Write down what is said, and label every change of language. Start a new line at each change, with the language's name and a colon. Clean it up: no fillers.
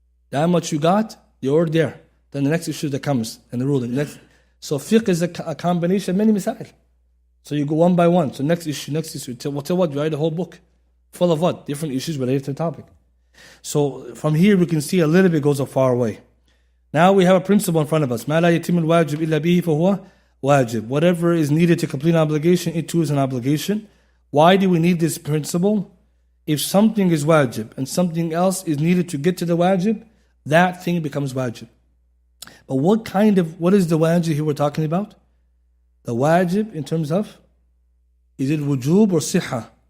English: That much you got, you're there. Then the next issue that comes, and the ruling. So fiqh is a combination of many masail. So you go one by one. So next issue. Till what? You write a whole book full of what? Different issues related to the topic. So from here we can see a little bit goes a far way. Now we have a principle in front of us.
Arabic: مَا لَا يَتِمُ الْوَاجِبْ إِلَّا بِهِ فَهُوَ wajib.
English: Whatever is needed to complete an obligation, it too is an obligation. Why do we need this principle? If something is wajib and something else is needed to get to the wajib, that thing becomes wajib. But what is the wajib here we're talking about? The wajib in terms of, is it wujub or siha?